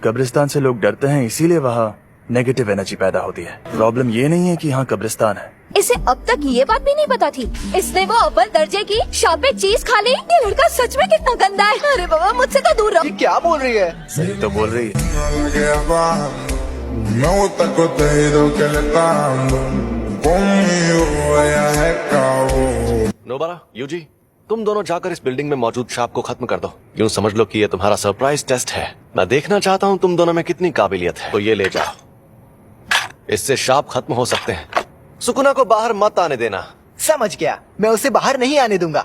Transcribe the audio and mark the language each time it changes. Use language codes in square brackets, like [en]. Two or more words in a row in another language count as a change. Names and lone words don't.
[hi] कब्रिस्तान से लोग डरते हैं, इसीलिए वहाँ [en] negative energy [hi] पैदा होती है। प्रॉब्लम ये नहीं है कि यहाँ कब्रिस्तान है। इसे अब तक ये बात भी नहीं पता थी। इसने वो अव्वल दर्जे की शापे चीज खा ली। ये लड़का सच में कितना गंदा है। अरे बाबा, मुझसे तो दूर ये रहो। क्या बोल रही है? सही तो बोल रही है। [es] Me gusta el contenido que le está dando. Conmigo ella es cabo. [hi] नोबारा, यूजी, तुम दोनों जाकर इस बिल्डिंग में मौजूद शाप को खत्म कर दो। यूँ समझ लो कि ये तुम्हारा [en] surprise test [hi] है। मैं देखना चाहता हूँ तुम दोनों में कितनी काबिलियत है। तो ये ले जाओ, इससे शाप खत्म हो सकते हैं। सुकुना को बाहर मत आने देना। समझ गया, मैं उसे बाहर नहीं आने दूंगा।